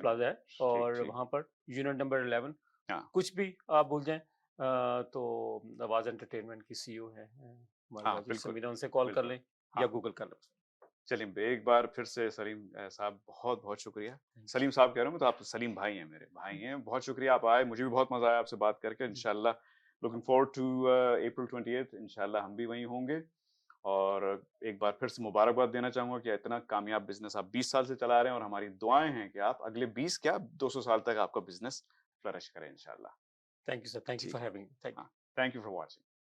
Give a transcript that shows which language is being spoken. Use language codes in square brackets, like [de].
[ur] Plaza ہے, اور وہاں پر یونٹ نمبر 11. کچھ بھی آپ بھول جائیں تو نواز انٹرٹینمنٹ کی CEO ہے, ان سے کال کر لیں یا گوگل کر لیں. چلیے ایک بار پھر سے سلیم صاحب بہت بہت شکریہ. سلیم صاحب کہہ رہا ہوں تو آپ سلیم بھائی ہیں, میرے بھائی ہیں. بہت شکریہ آپ آئے, مجھے بھی بہت مزہ آیا آپ سے بات کر کے. [en] انشاءاللہ looking forward to April 28th. [ur] انشاءاللہ ہم بھی وہیں ہوں گے. اور ایک بار پھر سے مبارکباد دینا چاہوں گا کہ اتنا کامیاب بزنس آپ 20 سال سے چلا رہے ہیں, اور ہماری دعائیں ہیں کہ آپ اگلے 20 کیا 200 سال تک آپ کا بزنس فلرش کریں انشاءاللہ. [en] Thank you sir, thank you for having. Thank you for watching.